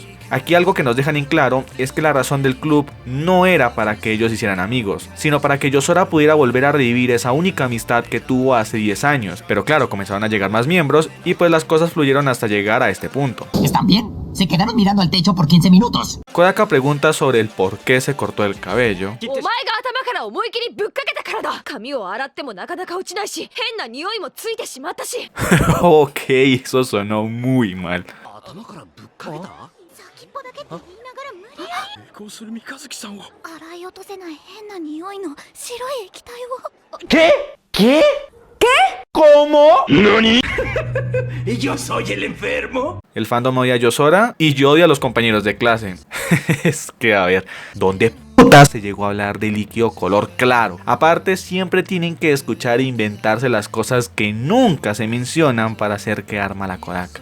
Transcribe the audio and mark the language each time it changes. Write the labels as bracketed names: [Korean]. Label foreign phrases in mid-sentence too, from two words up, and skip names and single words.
[Spanish] Aquí algo que nos dejan en claro es que la razón del club no era para que ellos hicieran amigos, sino para que Yosora pudiera volver a revivir esa única amistad que tuvo hace 10 años. Pero claro, comenzaron a llegar más miembros y pues las cosas fluyeron hasta llegar a este punto. ¿Están bien? Se quedaron mirando al techo por 15 minutos. Kodaka pregunta sobre el por qué se cortó el cabello. [Japanese] お前が頭から思い切りぶっかけたからだ。髪を洗ってもなかなか落ちないし、変な匂いもついてしまったし。 [Spanish] Ok, eso sonó muy mal. [Japanese] 先っぽだけって言いながら無理やり抵抗する三日月さんを洗い落とせない変な匂いの白い液体を [Spanish] ¿Qué? ¿Cómo? ¿Nani? ¿Yo soy el enfermo? El fandom odia a Yosora y yo odio a los compañeros de clase. Es que a ver, ¿dónde putas se llegó a hablar de líquido color claro? Aparte siempre tienen que escuchar e inventarse las cosas que nunca se mencionan para hacer quedar mal a Kodaka.